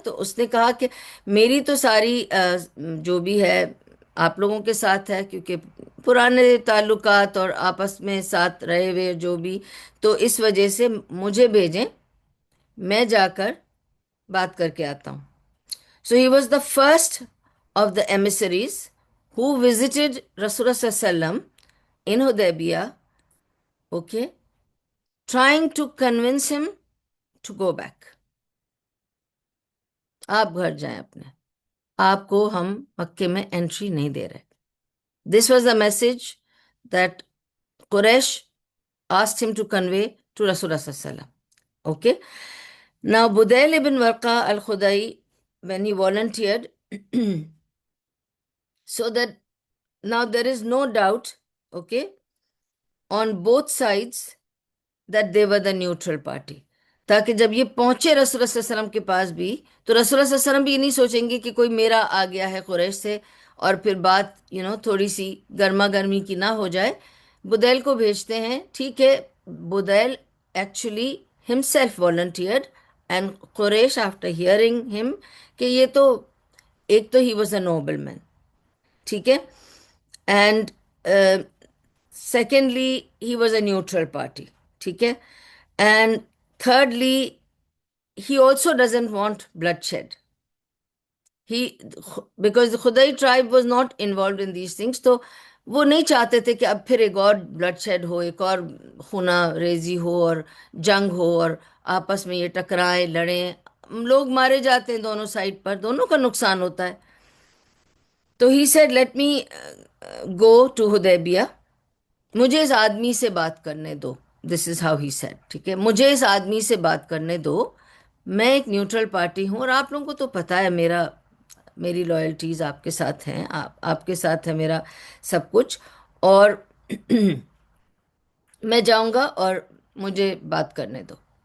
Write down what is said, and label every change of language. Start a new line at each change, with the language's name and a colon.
Urdu: تو اس نے کہا کہ میری تو ساری جو بھی ہے آپ لوگوں کے ساتھ ہے، کیونکہ پرانے تعلقات اور آپس میں ساتھ رہے ہوئے جو بھی، تو اس وجہ سے مجھے بھیجیں، میں جا کر بات کر کے آتا ہوں.
English: So he was the first of the emissaries who visited Rasulullah Sallallahu Alaihi Wasallam in Hudaybiyah, okay, trying to convince him to go back.
Urdu: آپ گھر جائیں اپنے، آپ کو ہم مکے میں انٹری نہیں دے رہے.
English: This was the message that Quraysh asked him to convey to Rasulullah Sallallahu Alaihi Wasallam. Okay. Now Budayl ibn Warqa al-Khudai, when he volunteered, so that now there is no doubt, okay, on both sides that they were the neutral party.
Urdu: تاکہ جب یہ پہنچے رسول اللہ صلی اللہ علیہ وسلم کے پاس بھی، تو رسول اللہ صلی اللہ علیہ وسلم بھی یہ نہیں سوچیں گے کہ کوئی میرا آ گیا ہے قریش سے، اور پھر بات تھوڑی سی گرما گرمی کی نہ ہو جائے. بدیل کو بھیجتے ہیں. ٹھیک ہے.
English: بدیل actually himself volunteered, and قریش after hearing him
Urdu: کہ یہ تو ایک تو
English: he was a nobleman. ٹھیک ہے. And secondly he was a neutral party. ٹھیک ہے. And thirdly he also doesn't want bloodshed. He because خدائی tribe was not involved in these things.
Urdu: تو وہ نہیں چاہتے تھے کہ اب پھر ایک اور بلڈ شیڈ ہو، ایک اور خونہ ریزی ہو اور جنگ ہو، اور آپس میں یہ ٹکرائیں لڑیں، لوگ مارے جاتے ہیں دونوں سائڈ پر، دونوں کا نقصان ہوتا ہے.
English: تو he said let me go to حدیبیہ.
Urdu: مجھے اس آدمی سے بات کرنے دو.
English: This is how he said.
Urdu: ٹھیک ہے. مجھے اس آدمی سے بات کرنے دو. میں ایک نیوٹرل پارٹی ہوں، اور آپ لوگوں کو تو پتہ ہے میری لائلٹیز آپ کے ساتھ ہیں، آپ کے ساتھ ہے میرا سب کچھ، اور میں جاؤں گا اور مجھے بات کرنے دو.